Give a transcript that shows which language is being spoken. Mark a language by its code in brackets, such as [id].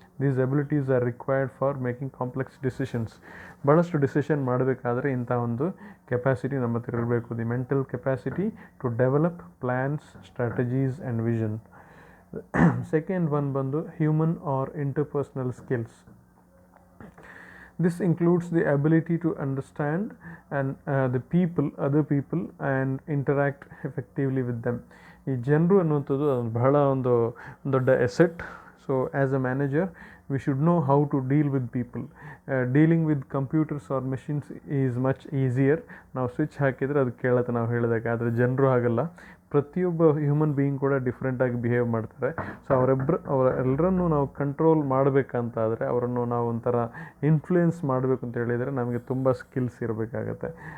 [en] These abilities are required for making complex decisions. [kn] ಭಾಳಷ್ಟು decision ಮಾಡಬೇಕಾದ್ರೆ ಇಂಥ ಒಂದು ಕೆಪಾಸಿಟಿ ನಮ್ಮ ಹತ್ರ ಇರಬೇಕು. [en] The mental capacity to develop plans, strategies and vision. Second one ಬಂದು human are interpersonal skills. This includes the ability to understand and other people and interact effectively with them. [kn] ಈ ಜನರು ಅನ್ನುವಂಥದ್ದು ಬಹಳ ಒಂದು ದೊಡ್ಡ asset. [en] So as a manager we should know how to deal with people. Dealing with computers or machines is much easier. [kn] ನಾವು switch ಹಾಕಿದರೆ ಅದು ಕೇಳುತ್ತೆ ನಾವು ಹೇಳಿದಾಗ. ಆದರೆ ಜನರು ಹಾಗಲ್ಲ. ಪ್ರತಿಯೊಬ್ಬ ಹ್ಯೂಮನ್ ಬೀಯಿಂಗ್ ಕೂಡ ಡಿಫ್ರೆಂಟಾಗಿ ಬಿಹೇವ್ ಮಾಡ್ತಾರೆ. ಸೊ ಅವರೆಲ್ಲರನ್ನೂ ನಾವು ಕಂಟ್ರೋಲ್ ಮಾಡಬೇಕಂತಾದರೆ, ಅವರನ್ನು ನಾವು ಒಂಥರ ಇನ್ಫ್ಲೂಯೆನ್ಸ್ ಮಾಡಬೇಕು ಅಂತ ಹೇಳಿದರೆ ನಮಗೆ ತುಂಬ ಸ್ಕಿಲ್ಸ್ ಇರಬೇಕಾಗತ್ತೆ.